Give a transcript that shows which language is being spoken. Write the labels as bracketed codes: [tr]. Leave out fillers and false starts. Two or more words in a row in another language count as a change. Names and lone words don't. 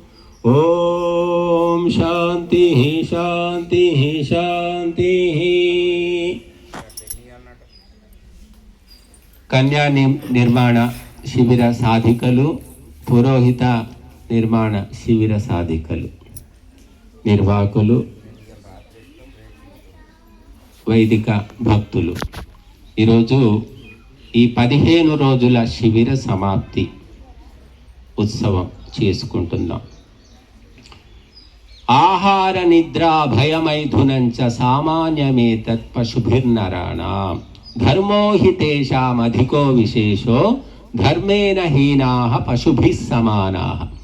[sa] ओम शांति शांति शांति। [te] కన్య నిర్మాణ శిబిర సాధికలు పురోహిత నిర్మాణ శిబిర సాధికలు నిర్వాహకులు వైదిక భక్తులు ఈరోజు ఈ 15 రోజుల శిబిర సమాప్తి ఉత్సవం చేసుకుంటున్నాం. [sa] ఆహార నిద్ర భయమైథునంచ సామాన్యమేతత్ పశుభిర్నరాణాం ధర్మో హి తేషాం అధికో విశేషో ధర్మేణ హీనాః పశుభిః సమానాః.